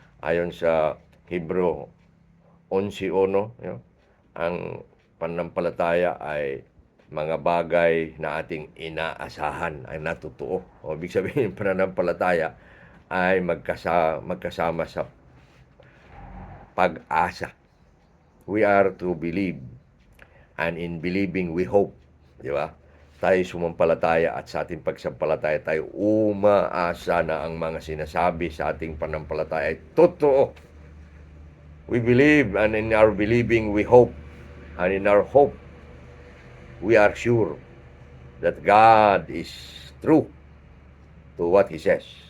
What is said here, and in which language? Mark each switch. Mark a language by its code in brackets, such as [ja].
[tl] Ayon sa Hebreo 11:1, ang pananampalataya ay mga bagay na ating inaasahan ay natutuo. O ibig sabihin, pananampalataya ay magkasama sa pag-asa. [en] We are to believe, and in believing we hope. [tl] Di ba? Tayo sumampalataya at sa ating pagsampalataya tayo umaasa na ang mga sinasabi sa ating panampalataya ay totoo. [en] We believe, and in our believing we hope, and in our hope we are sure that God is true to what He says.